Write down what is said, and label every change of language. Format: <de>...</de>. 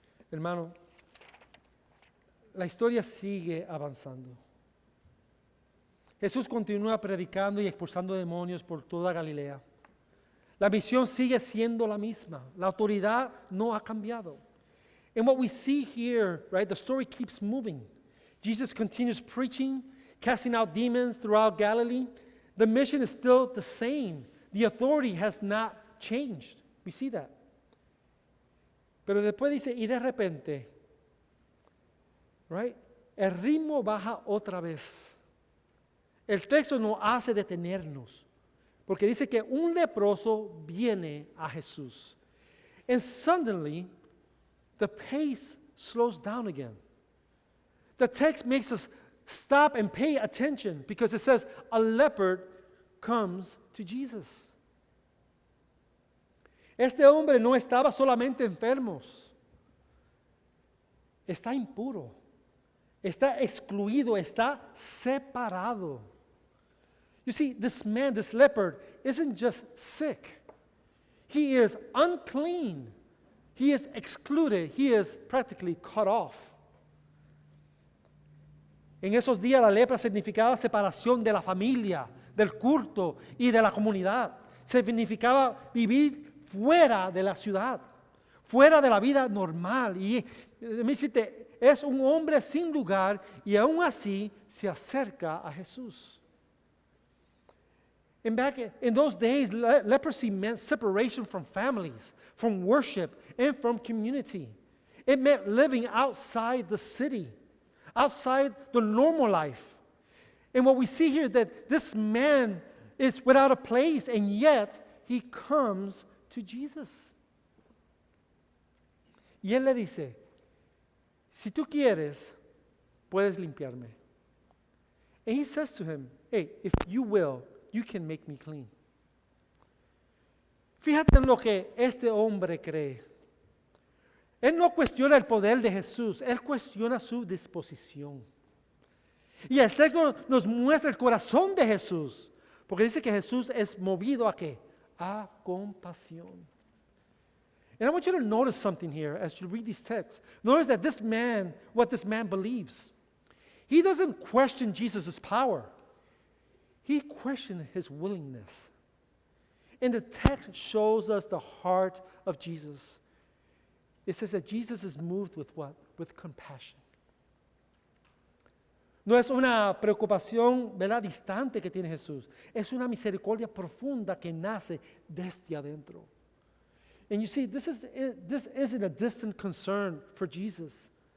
<es>Hermano, la historia sigue avanzando. Jesús continúa predicando y expulsando demonios por toda Galilea. La misión sigue siendo la misma. La autoridad no ha cambiado.</es> <en>And what we see here, right, the story keeps moving. Jesus continues preaching, casting out demons throughout Galilee. The mission is still the same. The authority has not changed. We see that.</en> <es>Pero después dice, y de repente, right, el ritmo baja otra vez. El texto nos hace detenernos, porque dice que un leproso viene a Jesús.</es> <en>And suddenly, the pace slows down again. The text makes us stop and pay attention because it says a leopard comes to Jesus.</en> <es>Este hombre no estaba solamente enfermo, está impuro, está excluido, está separado.</es> <en>You see, this man, this leopard, isn't just sick. He is unclean. He is excluded. He is practically cut off.</en> <es>En esos días la lepra significaba separación de la familia, del culto y de la comunidad. Significaba vivir fuera de la ciudad, fuera de la vida normal. Y me dice, es un hombre sin lugar y aún así se acerca a Jesús.</es> <en>And back in those days, leprosy meant separation from families, from worship, and from community. It meant living outside the city, outside the normal life. And what we see here is that this man is without a place, and yet he comes to Jesus.</en> <es>Y él le dice, si tú quieres, puedes limpiarme.</es> <en>And he says to him, hey, if you will, you can make me clean.</en> <es>Fíjate en lo que este hombre cree. Él no cuestiona el poder de Jesús, él cuestiona su disposición. Y el texto nos muestra el corazón de Jesús, porque dice que Jesús es movido ¿a qué? A compasión.</es> <en>And I want you to notice something here as you read these texts. Notice that this man, what this man believes. He doesn't question Jesus' power. He questioned his willingness. And the text shows us the heart of Jesus. It says that Jesus is moved with what? With compassion.</en> <es>No es una preocupación, ¿verdad?, distante que tiene Jesús. Es una misericordia profunda que nace desde adentro.</es> <en>And you see, this isn't a distant concern for Jesus.</en>